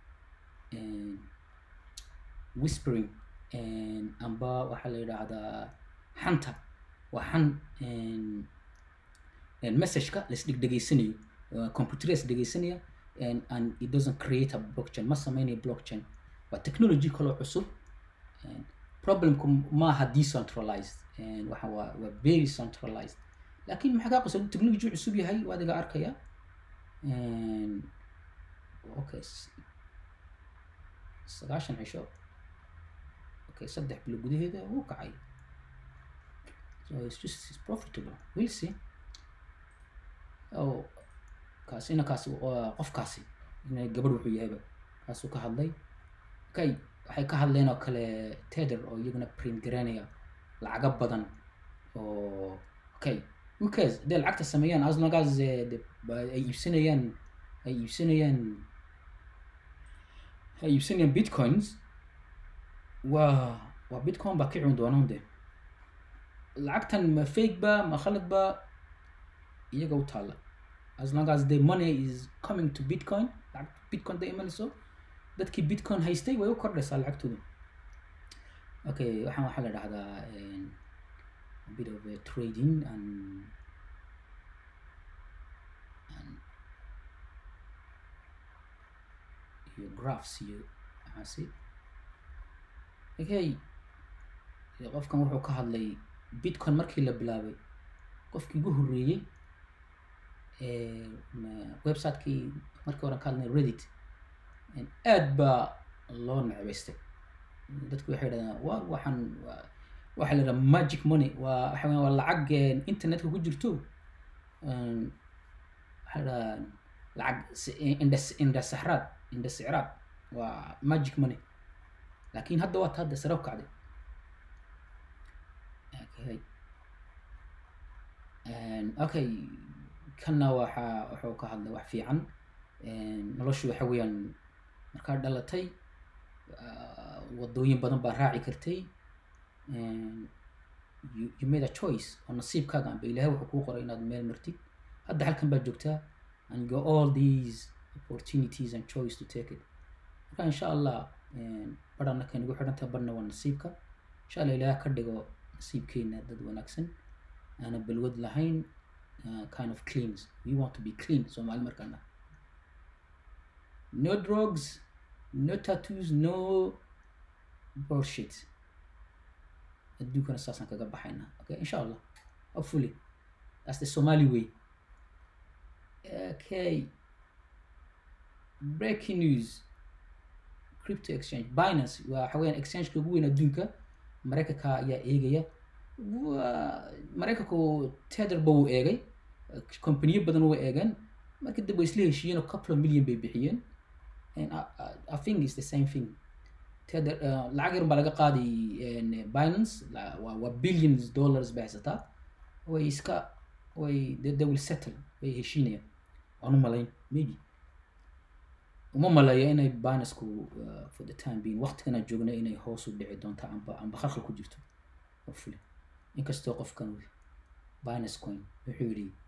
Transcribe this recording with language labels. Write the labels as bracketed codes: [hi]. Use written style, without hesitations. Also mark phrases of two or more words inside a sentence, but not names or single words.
[so] whispering amba waxa la yidhahdaa xanta waa xan message-ka laisdhegeysanayo computer isdhegeysanaya [en] and it doesn't create a blockchain [so] ma sameynayo blockchain waa technology kaloo cusub problemku maaha decentralized waxa waa [en] very centralized [so] laakiin maxaa ka qosay technology cusub yahay waa adiga arkaya okay 9 cisho okay 3 bilo gudaheeda uu kacay [en] so it's profitable we'll see [so] kaasina qofkaasi inay gabadh wuxuu yahayba kaasuu ka hadlay okay waxay ka hadleen oo kale Tether oo iyaguna print garanaya lacaga badan oo okay [en] who cares [so] de lacagta sameeyaan [en] as long as [so] ay iibsanayaan bitcoins waa bitcoin baa kicin doonaan de lacagtan ma fake ba ma khalad ba iyaga u taala [en] as long as the money is coming to bitcoin [so] bitcoin da imanayso dadkii bitcoin haystay way u kordhaysaa lacagtooda okay waxaa la dhahdaa [en] a bit of trading and your graphs [so] iyo maxaasi okay qofkan wuxuu ka hadlay bitcoin markii la bilaabay qofkii ugu horreeyey website-kii markii hore ka hadlay Reddit aad baa loo necbaystay dadku waxay yidhahdaan waxaan waxa la yidhaha magic money waxa waa lacag internetka ku jirto waxa la lacag indhasicraad waa magic money laakiin hadda waa hadda sare u kacday okay kanna wuxuu ka hadlay wax fiican noloshu waxa weeyaan markaa dhalatay wadooyin badan baa raaci kartay [en] you made a choice [so] oo nasiibkaaga amba ilaahay wuxuu kuu qoray inaad meel martid hadda halkan baad joogtaa [en] and you got all these opportunities and choice to take it [so] marka [ar] إن شاء الله [so] badhana kan ugu xidhanta badhna waa nasiibka [ar] إن شاء الله [so] ilaahay ka dhigo nasiibkeena dad wanaagsan aana balwad lahayn [en] kind of clean we want to be clean [so] Soomaali markaana [en] no drugs no tattoos no bullshit [so] adduunkana saasaan kaga baxayna okay [ar] إن شاء الله [en] hopefully that's the Somali way okay breaking news crypto exchange [so] Binance waxa weeyaan exchange-ka ugu weyn adduunka Mareykanka ayaa eegaya Mareykanku Tether buu eegay company badan way eegan markii dib way isla heshiiyeen oo [en] couple of million [so] bay bixiyeen [en] and I think it's the same thing [so] Tether lacag yar baa laga qaaday Binance waa billions dollars bay haysataa way iska [en] they will settle [so] way heshiinayaan aanu malayn maybe uma malaya inay Binance-ku [en] for the time being [so] waqtigan aan joogna inay hoos u dhici doonto amba khalkhal ku jirto hopefully inkastoo qofkan Binance coin wuxuu yidhi